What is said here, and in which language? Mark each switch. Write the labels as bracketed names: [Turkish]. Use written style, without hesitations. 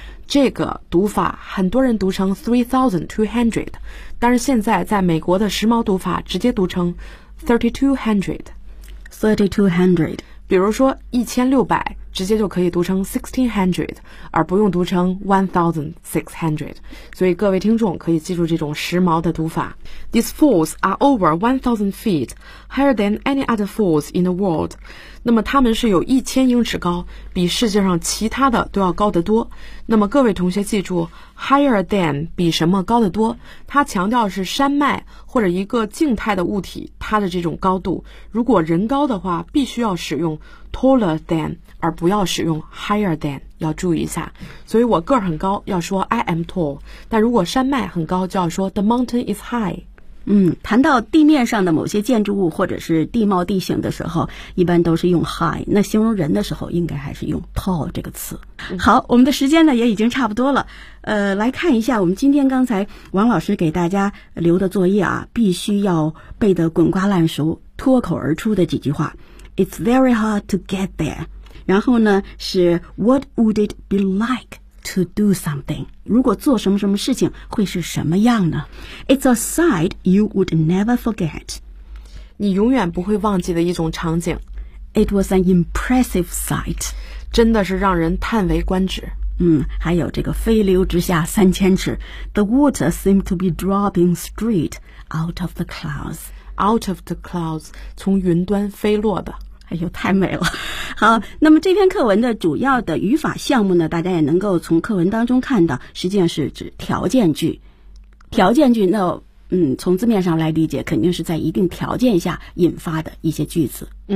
[Chinese] 这个读法很多人读成 3,200, 但是现在在美国的时髦读法直接读成 3,200. 比如说1600直接就可以读成 1,600, 而不用读成 1,600. 所以各位听众可以记住这种时髦的读法。 [English] These falls are over 1,000 feet, higher than any other falls in the world. [Chinese] 那么它们是有1000英尺高，比世界上其他的都要高得多。那么各位同学记住 higher than 比什么高得多，它强调是山脉或者一个静态的物体它的这种高度。如果人高的话，必须要使用 taller than，而不要使用 higher than， 要注意一下。所以我个儿很高要说 [English] I am tall， [Chinese] 但如果山脉很高就要说 [English] the mountain is high。 [Chinese] 谈到地面上的某些建筑物或者是地貌地形的时候，一般都是用 high， 那形容人的时候应该还是用 tall 这个词。好，我们的时间呢也已经差不多了，来看一下我们今天刚才王老师给大家留的作业啊，必须要背得滚瓜烂熟脱口而出的几句话。 [English] It's very hard to get there， [Chinese] 然后呢是 [English] What would it be like to do something? [Chinese] 如果做什么什么事情会是什么样呢？ [English] It's a sight you would never forget. [Chinese] 你永远不会忘记的一种场景。 [English] It was an impressive sight. [Chinese] 真的是让人叹为观止。还有这个飞流直下3000尺。 [English] The water seemed to be dropping straight out of the clouds. Out of the clouds, [Chinese] 从云端飞落的。哎呦，太美了。好，那么这篇课文的主要的语法项目呢，大家也能够从课文当中看到，实际上是指条件句。条件句那从字面上来理解，肯定是在一定条件下引发的一些句子。